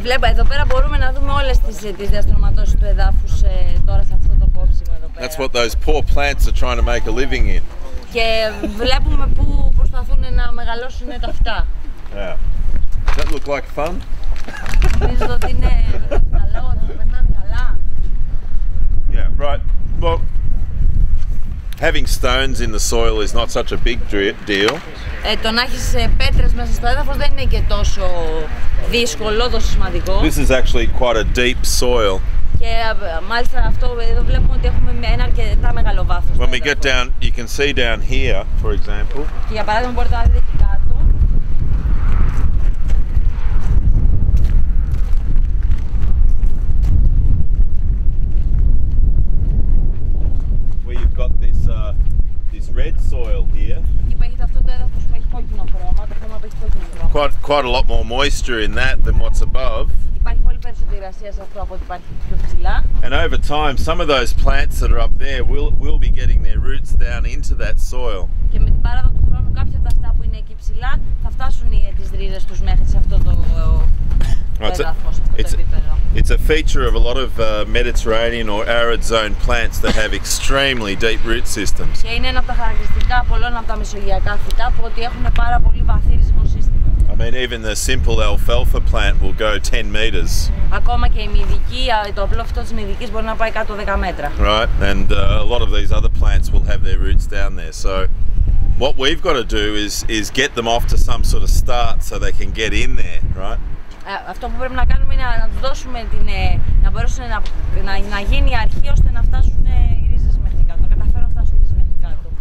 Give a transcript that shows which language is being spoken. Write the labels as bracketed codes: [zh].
[el] Εδώ πέρα μπορούμε να δούμε όλες τις διαστρωματώσεις του εδάφους τώρα σε αυτό το κόψιμο εδώ πέρα. [en] That's what those poor plants are trying to make a living in. [el] Και βλέπουμε που προσπαθούν να μεγαλώσουν τα αυτά. [en] Yeah. Does that look like fun? [el] Νομίζω ότι είναι καλό, ότι περνάνε καλά. [en] Yeah, right. Well, having stones in the soil is not such a big deal. [el] Το να έχεις πέτρες μέσα στο έδαφος δεν είναι και τόσο δύσκολο, τόσο σημαντικό. [en] This is actually quite a deep soil. [el] Και μάλιστα αυτό εδώ βλέπουμε ότι έχουμε ένα αρκετά μεγάλο βάθος. [en] When we get down, you can see down here, for example. [el] Και για παράδειγμα μπορείτε να δείτε εκεί κάτω. [en] Where you've got this red soil here. [el] Εκεί που έχετε αυτό το έδαφος που έχει κόκκινο χρώμα, το χρώμα που έχει κόκκινο χρώμα. [en] Quite a lot more moisture in that than what's above. [el] Υπάρχει πολύ περισσότερη υγρασία σε αυτό από ό,τι υπάρχει πιο ψηλά. [en] And over time, some of those plants that are up there will be getting their roots down into that soil. [el] Και με την πάραδο του χρόνου κάποια από αυτά που είναι εκεί ψηλά θα φτάσουν τις ρίζες τους μέχρι σε αυτό το έδαφος, αυτό το επίπεδο. [en] It's a feature of a lot of Mediterranean or arid zone plants that have extremely deep root systems. [el] Και είναι ένα από τα χαρακτηριστικά πολλών από τα μεσογειακά φυτά που ότι έχουν πάρα πολύ βαθύ ριζικό σύστημα. [en] I mean, even the simple alfalfa plant will go 10 meters. [el] Ακόμα και η μυδική, το απλό φυτό της μυδικής μπορεί να πάει κάτω 10 μέτρα. [en] Right, and a lot of these other plants will have their roots down there. So what we've got to do is get them off to some sort of start so they can get in there, right? [el] Αυτό που πρέπει να κάνουμε είναι να τους δώσουμε να μπορέσουν να γίνει η αρχή ώστε να φτάσουν οι ρίζες μέχρι κάτω, να καταφέρουν να φτάσουν οι ρίζες μέχρι κάτω.